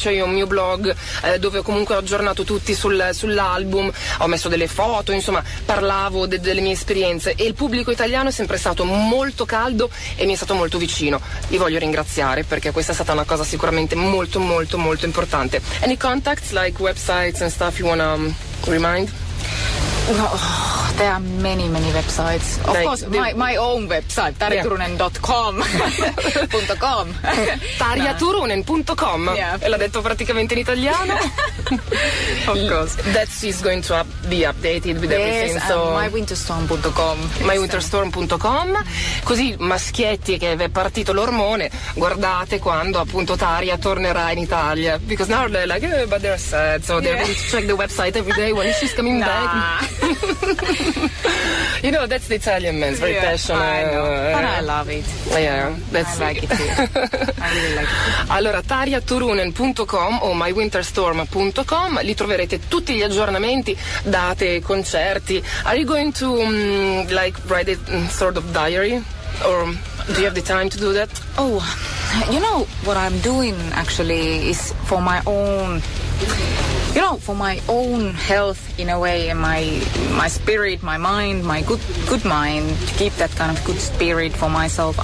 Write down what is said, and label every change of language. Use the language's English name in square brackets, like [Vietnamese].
[Italian] Dice, io ho un mio blog dove comunque ho aggiornato tutti sull'album, ho messo delle foto, insomma, parlavo delle mie esperienze, e il pubblico italiano è sempre stato molto caldo e mi è stato molto vicino. Li voglio ringraziare, perché questa è stata una cosa sicuramente molto molto molto importante. [English] Any contacts, like websites and stuff you wanna remind? Well, there are many, many websites. Of course, my own website, tariaturunen.com. .com. Tariaturunen.com. Yeah. [Italian] E l'ha detto praticamente in italiano. [English] Of course. That is going to be updated with everything. Yes, so mywinterstorm.com. Mywinterstorm.com. [Italian] Così, maschietti, che è partito l'ormone, guardate quando appunto Taria tornerà in Italia. [English] Because now they're like, oh, but they're sad. So they're going to check the website every day when she's coming back. You know, that's the Italian man, very passionate. I know, but I love it. Yeah, that's I like it too. I really like it too. [Italian] Allora, tariaturunen.com o mywinterstorm.com, li troverete tutti gli aggiornamenti, date, concerti. [English] Are you going to like write a sort of diary? Or do you have the time to do that? Oh, you know what I'm doing actually is for my own, you know, for my own health in a way, and my spirit, my mind, my good mind, to keep that kind of good spirit for myself.